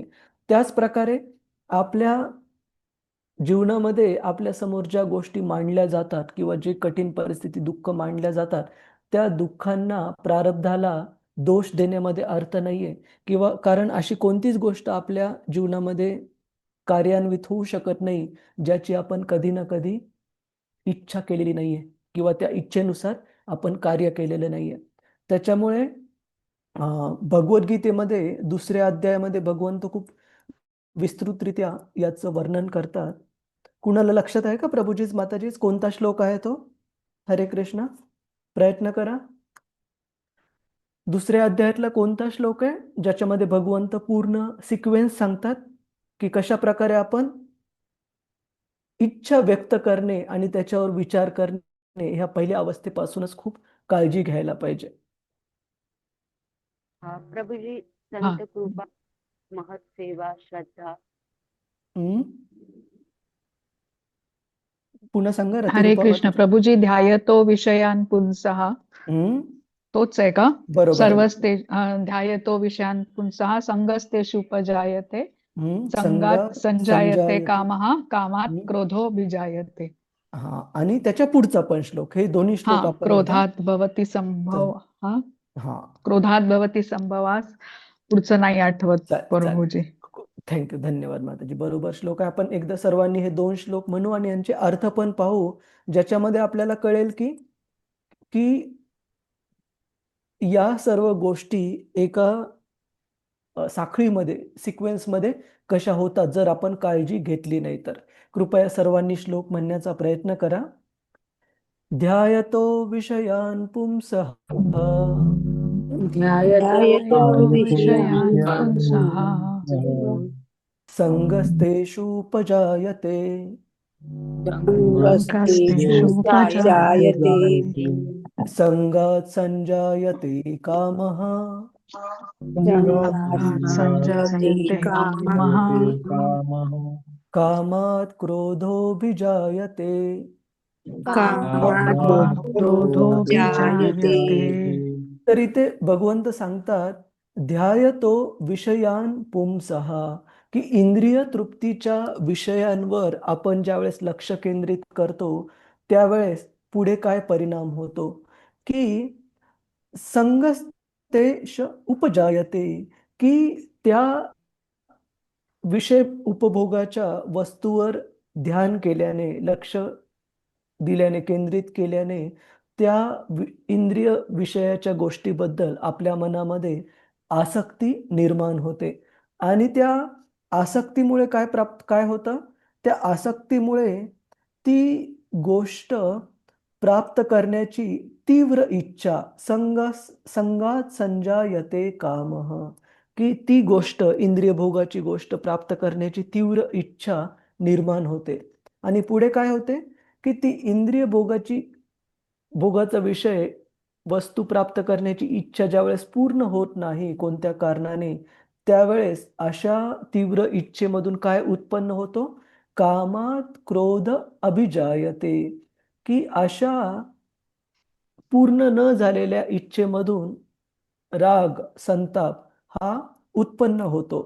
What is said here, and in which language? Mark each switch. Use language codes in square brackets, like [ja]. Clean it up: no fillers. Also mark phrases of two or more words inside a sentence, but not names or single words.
[mr] त्याच प्रकारे आपल्या जीवनामध्ये आपल्या समोर ज्या गोष्टी मांडल्या जातात किंवा जे कठीण परिस्थिती, दुःख मांडल्या जातात, त्या दुःखांना, प्रारब्धाला दोष देण्यामध्ये अर्थ नाहीये किंवा कारण अशी कोणतीच गोष्ट आपल्या जीवनामध्ये कार्यान्वित होऊ शकत नाही, ज्याची आपण कधी ना कधी इच्छा केलेली नाहीये किंवा त्या इच्छेनुसार आपण कार्य केलेलं नाहीये. त्याच्यामुळे भगवद्गीतेमध्ये 2ऱ्या अध्यायामध्ये भगवंत खूप विस्तृतरित्या याचं वर्णन करतात. कुणाला लक्षात आहे का प्रभुजीच माताजीच कोणता श्लोक आहे तो? हरे कृष्ण. प्रयत्न करा. 2ऱ्या अध्यायातला कोणता श्लोक आहे ज्याच्यामध्ये भगवंत पूर्ण सिक्वेन्स सांगतात की कशा प्रकारे आपण इच्छा व्यक्त करणे आणि त्याच्यावर विचार करणे ह्या पहिल्या अवस्थेपासूनच खूप काळजी घ्यायला पाहिजे. प्रभुजी, हा संत कृपा, महत सेवा, श्रद्धा. हम्म? पुन्हा सांगा हरे रतिरूपा कृष्ण. माताजी. [sa] प्रभुजी, ध्यायतो विषयान पुंसः, हम्म? [mr] तोच आहे का? बरोबर आहे. [sa] सर्वस्ते ध्यायतो विषयान पुंसः संगस्तेषु उपजायते, संगात संजायते संजायते. कामः, कामात हम्म? क्रोधोऽभिजायते. [mr] हा, आणि त्याच्या पुढचा पण श्लोक, हे दोन्ही हा, श्लोक आपण एकदा [sa] क्रोधात भवती संभव. हा, [mr] हा [sa] क्रोधात भवती संभवास. [mr] पुढचं नाही आठवत चालेल. प्रभुजी. थँक्यू, धन्यवाद माताजी. बरोबर श्लोक आहे. आपण एकदा सर्वांनी हे 2 श्लोक म्हणू आणि यांचे अर्थ पण पाहू, ज्याच्यामध्ये आपल्याला कळेल की की या सर्व गोष्टी एका साखळीमध्ये, सिक्वेन्समध्ये कशा होतात जर आपण काळजी घेतली नाही तर. कृपया सर्वांनी श्लोक म्हणण्याचा प्रयत्न करा. [sa] ध्यायतो विषयान पुंसः ध्यायतो विषयान् विषयान् पुंसः, संगस्तेषूपजायते, संगस्तेषु जायते. उपजायते, संगात संजायते कामः, संगात् संजायते कामः, कामात् क्रोधोऽभिजायते. कामात् क्रोधोऽभिजायते. [mr] तर इथे भगवंत सांगतात, [sa] ध्यायतो विषयान पुंसः, [mr] की इंद्रिय तृप्तीच्या विषयांवर आपण ज्यावेळेस लक्ष केंद्रित करतो, त्यावेळेस पुढे काय परिणाम होतो की [sa] संगस्तेष उपजायते, [mr] की त्या विषय उपभोगाच्या वस्तूवर ध्यान केल्याने, लक्ष दिल्याने, केंद्रित केल्याने त्या इंद्रिय विषयाच्या गोष्टीबद्दल आपल्या मनामध्ये आसक्ती निर्माण होते आणि त्या आसक्तीमुळे काय होतं? त्या आसक्तीमुळे ती गोष्ट प्राप्त करण्याची तीव्र इच्छा [sa] संगात संजायते कामः, [mr] की ती गोष्ट, इंद्रिय भोगाची गोष्ट प्राप्त करण्याची तीव्र इच्छा निर्माण होते. आणि पुढे काय होते, की ती इंद्रिय भोगाचा विषय वस्तू प्राप्त करण्याची इच्छा ज्यावेळेस पूर्ण होत नाही कोणत्या कारणाने, त्यावेळेस अशा तीव्र इच्छेमधून काय उत्पन्न होतो, [sa] कामात क्रोध अभिजायते, [mr] की अशा पूर्ण न झालेल्या इच्छेमधून राग संताप हा उत्पन्न होतो.